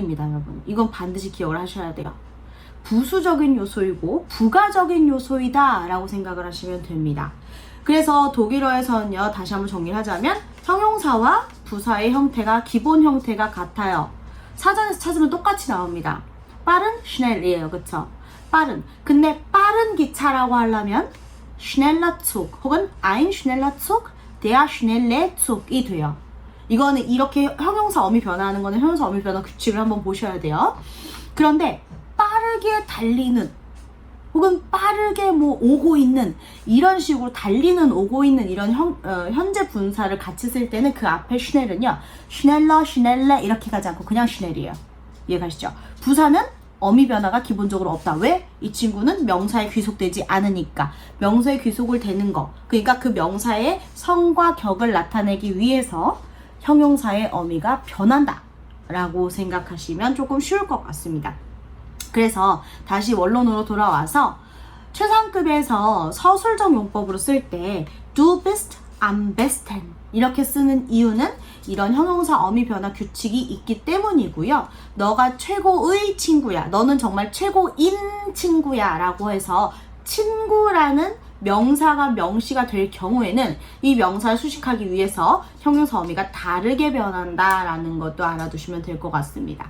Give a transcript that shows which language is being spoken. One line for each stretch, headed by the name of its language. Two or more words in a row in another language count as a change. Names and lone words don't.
Korean: 이건 반드시 기억을 하셔야 돼요. 부수적인 요소이고 부가적인 요소이다 라고 생각을 하시면 됩니다. 그래서 독일어에서는요, 다시 한번 정리를 하자면 형용사와 부사의 형태가 기본 형태가 같아요. 사전에서 찾으면 똑같이 나옵니다. 빠른 schnell이에요. 그쵸? 빠른. 근데 빠른 기차라고 하려면
German: schneller Zug
Korean: 혹은
German: ein schneller Zug, der schnelle Zug
Korean: 이 돼요. 이거는 이렇게 형용사 어미 변화하는 거는 형용사 어미 변화 규칙을 한번 보셔야 돼요. 그런데 빠르게 달리는 혹은 빠르게 뭐 오고 있는 이런 식으로 달리는 오고 있는 이런 현재 분사를 같이 쓸 때는 그 앞에 schnell은요,
German: schneller, schnelle
Korean: 이렇게 가지 않고 그냥 schnell이에요. 이해가시죠? 부사는 어미 변화가 기본적으로 없다. 왜? 이 친구는 명사에 귀속되지 않으니까. 명사에 귀속을 되는 거. 그러니까 그 명사의 성과 격을 나타내기 위해서 형용사의 어미가 변한다 라고 생각하시면 조금 쉬울 것 같습니다. 그래서 다시 원론으로 돌아와서 최상급에서 서술적 용법으로 쓸 때
German: du bist am besten
Korean: 이렇게 쓰는 이유는 이런 형용사 어미 변화 규칙이 있기 때문이고요. 너가 최고의 친구야, 너는 정말 최고인 친구야 라고 해서 친구라는 명사가 명시가 될 경우에는 이 명사를 수식하기 위해서 형용사 어미가 다르게 변한다 라는 것도 알아두시면 될 것 같습니다.